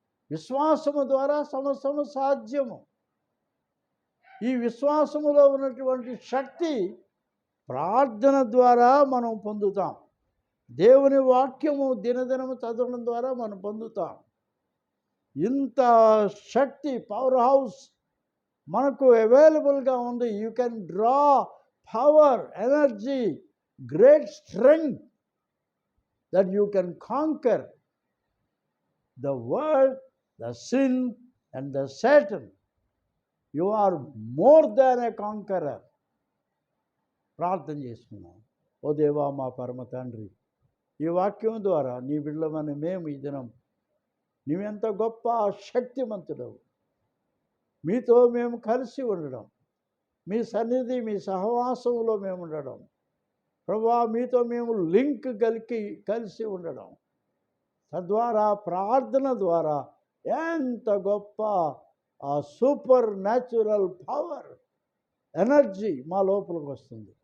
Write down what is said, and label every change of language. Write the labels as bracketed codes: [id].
[te] విశ్వాసము ద్వారా సమస్తము సాధ్యము. ఈ విశ్వాసములో ఉన్నటువంటి శక్తి ప్రార్థన ద్వారా మనం పొందుతాం. దేవుని వాక్యము దినదినము చదవడం ద్వారా మనం పొందుతాం. ఇంత శక్తి, పవర్ హౌస్ మనకు అవైలబుల్గా ఉంది. [en] You can draw power, energy, great strength that you can conquer the world, the sin and the Satan. You are more than a conqueror. [te] ప్రార్థన చేసుకున్నాం. ఓ దేవా, మా పరమ తండ్రి, ఈ వాక్యం ద్వారా నీ బిడ్డలమని మేము ఈ దినం, నీవెంత గొప్ప శక్తిమంతుడవు, మీతో మేము కలిసి ఉండడం, మీ సన్నిధి, మీ సహవాసంలో మేము ఉండడం, ప్రభువా, మీతో మేము లింక్ కలిసి ఉండడం, తద్వారా ప్రార్థన ద్వారా ఎంత గొప్ప ఆ సూపర్ న్యాచురల్ పవర్, ఎనర్జీ మా లోపలికి వస్తుంది.